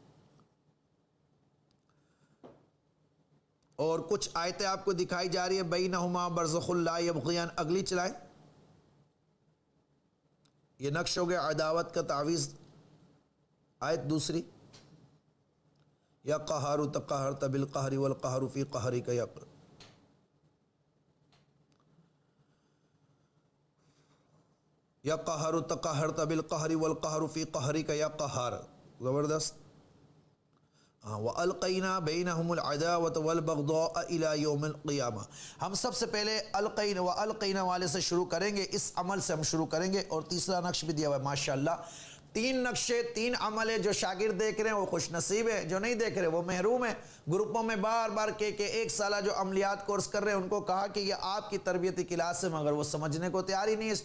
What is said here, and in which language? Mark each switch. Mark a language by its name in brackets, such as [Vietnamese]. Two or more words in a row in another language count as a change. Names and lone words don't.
[Urdu] اور کچھ آیتیں آپ کو دکھائی جا رہی ہے، [Arabic] بینہما برزخ لا یبغیان، [Urdu] اگلی چلائیں۔ یہ نقش ہو گیا عداوت کا تعویذ۔ آیت دوسری، [Arabic] یا قہار تقہرت بالقہر والقہر فی قہرک یقر، یا قہر تقہرت بالقہر والقہر فی قہرک یا قہار، زبردست۔ وَأَلْقَيْنَا بَيْنَهُمُ الْعَدَاوَةَ وَالْبَغْضَاءَ إِلَى يَوْمِ الْقِيَامَةِ۔ [Urdu] ہم سب سے پہلے وَأَلْقَيْنَا والے سے شروع کریں گے، اس عمل سے ہم شروع کریں گے، اور تیسرا نقش بھی دیا ہوا ہے ماشاءاللہ۔ 3 نقشے، 3 عمل ہے۔ جو شاگرد دیکھ رہے ہیں وہ خوش نصیب ہے، جو نہیں دیکھ رہے وہ محروم ہے۔ گروپوں میں بار بار کہ 1 سالہ جو عملیات کورس کر رہے ہیں ان کو کہا کہ یہ آپ کی تربیتی کلاس ہے، مگر وہ سمجھنے کو تیار ہی نہیں ہے۔